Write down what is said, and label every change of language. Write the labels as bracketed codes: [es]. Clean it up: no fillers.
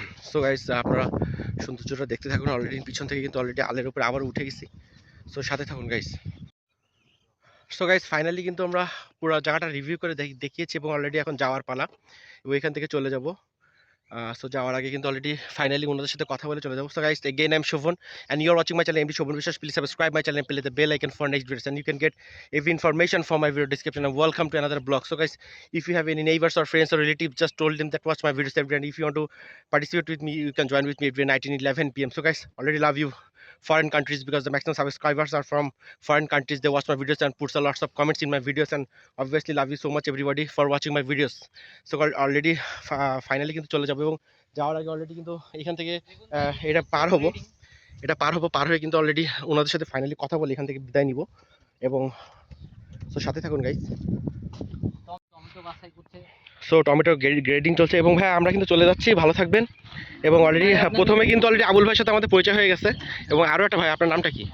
[bn] So guys আপনারা সৌন্দর্যটা দেখতে থাকুন। অলরেডি পিছন থেকে কিন্তু অলরেডি আলের উপরে আবার উঠে গেছি। সো সাথে থাকুন গাইস। সো গাইস ফাইনালি কিন্তু আমরা পুরো জায়গাটা রিভিউ করে দেখিয়েছি এবং অলরেডি এখন যাওয়ার পালা এবং এখান থেকে চলে যাব। সো যাওয়ার আগে কিন্তু অলরেডি ফাইনালি ওনাদের সাথে কথা বলে চলে যাবো। [en] So guys again I'm Shobhan and you are watching my channel MD Shobhan Vishwas. Please subscribe my channel and play the bell icon for next videos and you can get every information from my video description and welcome to another blog. So guys, if you have any neighbors or friends or relatives, just told them that watch my videos every day, and if you want to participate with me you can join with me every night in 11 p.m. So guys, already love you foreign countries because the maximum subscribers are from foreign countries. They watch my videos and puts a lots of comments in my videos and obviously love you so much everybody for watching my videos. [bn] So already finally কিন্তু চলে যাবো এবং যাওয়ার আগে already কিন্তু এখান থেকে এটা পার হবো পার হয়ে কিন্তু অলরেডি ওনাদের সাথে ফাইনালি কথা বলে এখান থেকে বিদায় নিব এবং সো সাথে থাকুন গাইস। টমেটো বাছাই করছে। সো টমেটো গ্রেডিং চলছে এবং ভাই আমরা কিন্তু চলে যাচ্ছি, ভালো থাকবেন। এবং অলরেডি প্রথমে কিন্তু অলরেডি আবুল ভাইয়ের সাথে আমাদের পরিচয় হয়ে গেছে এবং আরও একটা ভাই, আপনার নামটা কি?